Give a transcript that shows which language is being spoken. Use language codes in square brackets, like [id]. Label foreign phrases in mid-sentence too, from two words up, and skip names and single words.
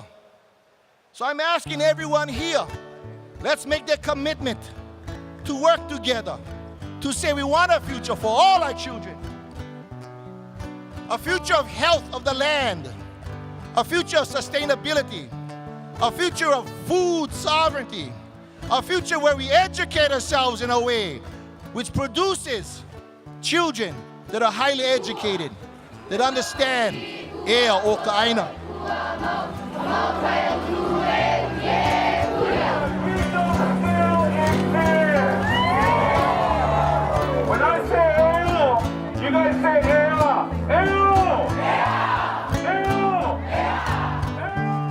[en] So I'm asking everyone here, let's make that commitment to work together, to say we want a future for all our children, a future of health of the land, a future of sustainability, a future of food sovereignty, a future where we educate ourselves in a way which produces children that are highly educated, that understand [haw] ea o ka aina. [en] When I say Hale, you guys say Hale. [haw] Hale! Hale!